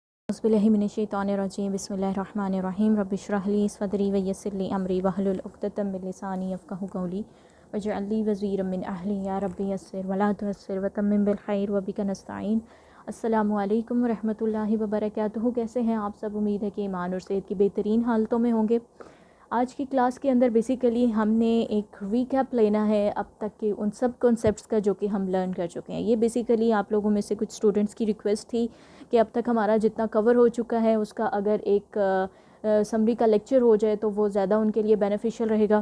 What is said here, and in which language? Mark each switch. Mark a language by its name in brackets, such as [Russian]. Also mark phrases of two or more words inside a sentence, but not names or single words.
[Arabic] أعوذ بالله من الشيطان الرجيم بسم الله الرحمن الرحيم رب اشرح لي صدري ويسر لي أمري واحلل عقدة من لساني يفقهوا قولي واجعل لي وزيرا من أهلي يا ربي يسر ولا تعسر وتمم بالخير وبك نستعين. السلام عليكم ورحمة الله وبركاته. [Urdu] کیسے ہیں آپ سب? امید ہے کہ ایمان اور صحت کی بہترین حالتوں میں ہوں گے۔ آج کی کلاس کے اندر بیسکلی ہم نے ایک ریکیپ لینا ہے اب تک کے ان سب کانسیپٹس کا جو کہ ہم لرن کر چکے ہیں. یہ بیسکلی آپ لوگوں میں سے کچھ اسٹوڈنٹس کی ریکویسٹ تھی کہ اب تک ہمارا جتنا کور ہو چکا ہے اس کا اگر ایک سمری کا لیکچر ہو جائے تو وہ زیادہ ان کے لیے بینیفیشل رہے گا.